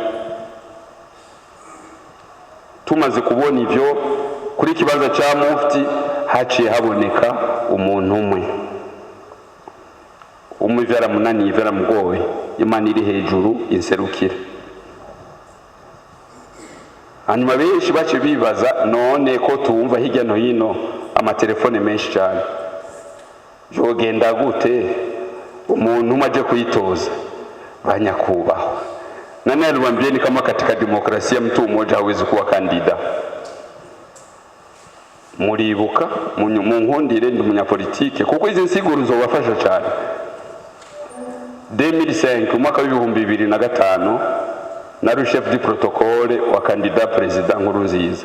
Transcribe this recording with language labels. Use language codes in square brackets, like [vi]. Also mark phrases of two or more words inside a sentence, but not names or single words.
[rn] Tumaze kubona ivyo, kuri kibazo cha mufti haciye haboneka umuntu umwe vyaramunaniye, vyaramugoye, Imana iri hejuru inserukire. Hanyuma benshi bace bibaza, none ko tumva hirya no hino amatelefone menshi cyane, jogenda gute umuntu umaje kuyitoza? Banyakubaho, [sw] nani aliwaambieni kama katika demokrasia mtu mmoja hawezi kuwa kandida? [rn] Muribuka munkundire ndi umunyapolitike kuko izi nsiguro zobafasha cyane. 2005 mwaka w'2005 nari [fr] chef du protocole [rn] wa kandida president Nkurunziza.